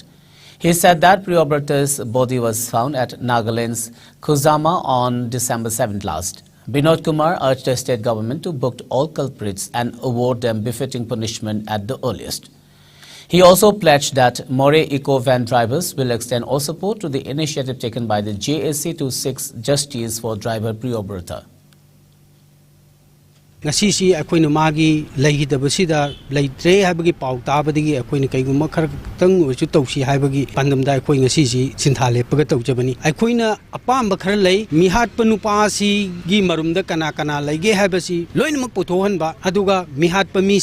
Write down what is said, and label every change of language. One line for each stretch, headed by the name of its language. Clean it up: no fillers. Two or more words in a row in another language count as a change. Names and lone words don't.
English: He said that Priyobrata's body was found at Nagaland's Khuzama on December 7th last. Binod Kumar urged the state government to book all culprits and award them befitting punishment at the earliest. He also pledged that More Eco van drivers will extend all support to the initiative taken by the JAC to seek justice for driver Priyobrata.
Manipuri: Ngasi akoina magi leigidabasida leitre habagi pau tabadigi akoina kaiguma khartang oisu tausi habagi pandamda akoi ngasi si sinthale paga tawjabani akoina apamba khar lei mihat panupa si gi marumda kana kana leige habasi loinmak pothohanba aduga mihat pami